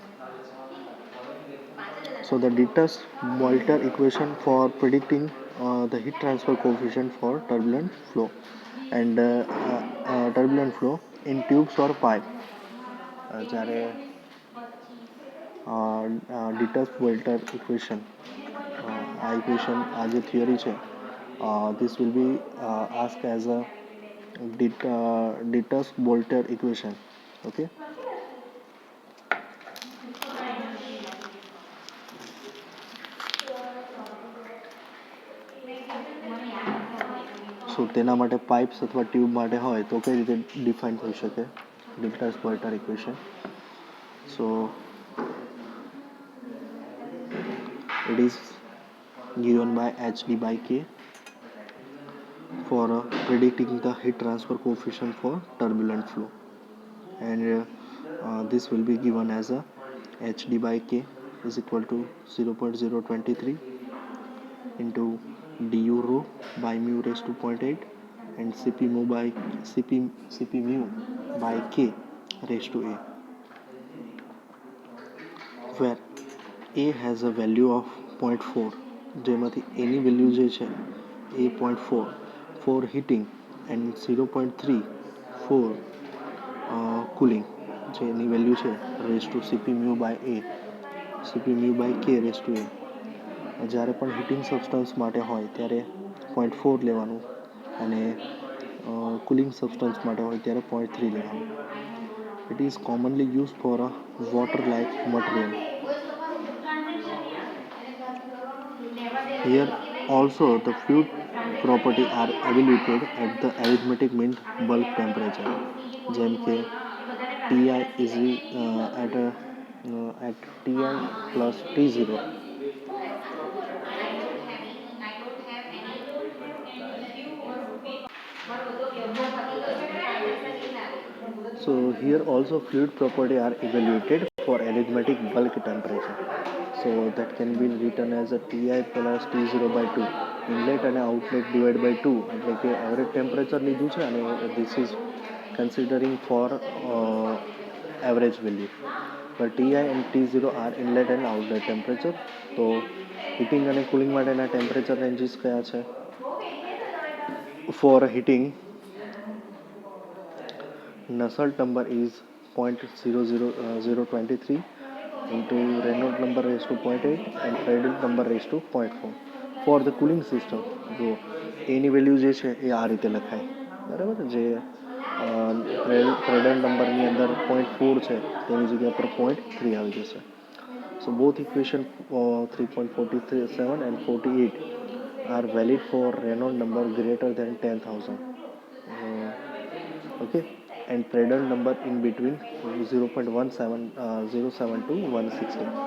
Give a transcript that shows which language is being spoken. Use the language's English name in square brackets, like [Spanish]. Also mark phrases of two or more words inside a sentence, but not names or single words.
[English] So the Ditters-Boelter equation for predicting the heat transfer coefficient for turbulent flow and turbulent flow in tubes or pipe. [Gujarati] જ્યારે Ditters-Boelter equation, આ equation, આ જે theory છે, [English] this will be asked as a Ditters-Boelter equation. Okay. [Gujarati] સો તેના માટે પાઇપ્સ અથવા ટ્યુબ માટે હોય તો કઈ રીતે ડિફાઇન થઈ શકે ડિટર્સ-બોલ્ટર ઇક્વેશન? [English] સો it is given by hd by k for predicting the heat transfer coefficient for turbulent flow, and this will be given as a hd by k is equal to 0.023 into du rho by mu raised to 0.8 and cp mu by k raised to a, where a has a value of 0.4, [Gujarati] જેમાંથી એની વેલ્યુ જે છે એ [English] 0.4 for heating and 0.3 for cooling, [Gujarati] જેની વેલ્યુ છે [English] raised to cp mu by k raised to a. [Gujarati] જ્યારે પણ [English] heating substance [Gujarati] માટે હોય ત્યારે 0.4 લેવાનું અને [English] cooling substance [Gujarati] માટે હોય ત્યારે 0.3 લેવાનું. [English] It is commonly used for a water-like material. Here also the fluid property are evaluated at the arithmetic mean bulk temperature, [Gujarati] જેમ કે [English] Ti is at Ti plus T0. So here also fluid property are evaluated for arithmetic bulk temperature. So that can be written as a Ti plus T0 by 2. Inlet and outlet divided by 2, [Gujarati] એટલે કે [English] average temperature [Gujarati] લીધું છે અને [English] this is considering for average value. But Ti and T0 are inlet and outlet temperature. [Gujarati] તો હીટિંગ અને કુલિંગ માટેના [English] temperature ranges [Gujarati] કયા છે? [English] For heating, Nusselt number is 0.00023 into Reynolds number raised to 0.8 and Prandtl number raised to 0.4. For the cooling system, [Gujarati] જો એની વેલ્યુ જે છે એ આ રીતે લખાય, બરાબર, જે પ્રેડન્ટ નંબરની અંદર 0.4 છે તેની જગ્યા પર 0.3 આવી જશે. [English] So both equation 3.47 and 48 are valid for Reynolds number greater than 10,000. Okay, and Prandtl number in between 0.07 to 160.